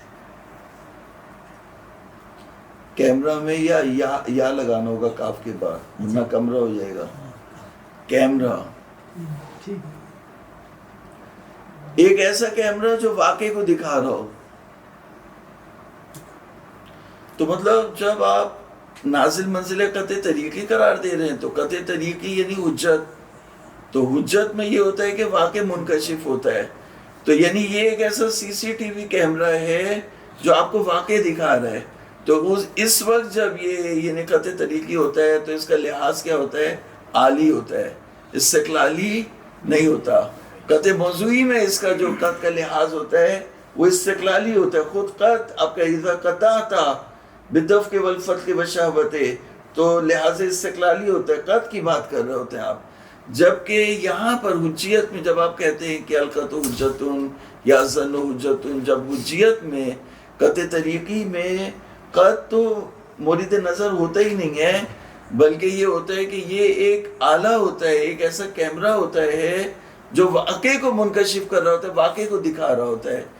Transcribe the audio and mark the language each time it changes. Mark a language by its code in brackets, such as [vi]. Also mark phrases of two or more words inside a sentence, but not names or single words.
[ur] کیمرہ میں یا لگانا ہوگا کاف کے بعد، ورنہ کمرہ ہو جائے گا. کیمرہ، ایک ایسا کیمرہ جو واقعے کو دکھا رہا ہو. تو مطلب جب آپ نازل منزل قطع طریقی قرار دے رہے ہیں تو قطع طریقی یعنی حجت. تو حجت میں یہ ہوتا ہے کہ واقع منکشف ہوتا ہے. تو یعنی یہ ایک ایسا CCTV کیمرہ ہے جو آپ کو واقع دکھا رہا ہے. تو اس وقت جب یہ یعنی قطع طریقی ہوتا ہے تو اس کا لحاظ کیا ہوتا ہے؟ عالی ہوتا ہے، استقلالی نہیں ہوتا. قطع موضوعی میں اس کا جو قط کا لحاظ ہوتا ہے وہ استقلالی ہوتا ہے. خود قط آپ کا [ar] اذا قطعتا بالدفع والفتح والشہوۃ، [ur] تو لحاظ استقلالی ہوتا ہے، قط کی بات کر رہے ہوتے ہیں آپ. جبکہ یہاں پر حجیت میں جب آپ کہتے ہیں کہ [ar] القطع حجتن یا الظن حجتن، [ur] جب حجیت میں قطع طریقی میں قط تو مورد نظر ہوتا ہی نہیں ہے، بلکہ یہ ہوتا ہے کہ یہ ایک آلہ ہوتا ہے، ایک ایسا کیمرہ ہوتا ہے جو واقعے کو منکشف کر رہا ہوتا ہے، واقعے کو دکھا رہا ہوتا ہے.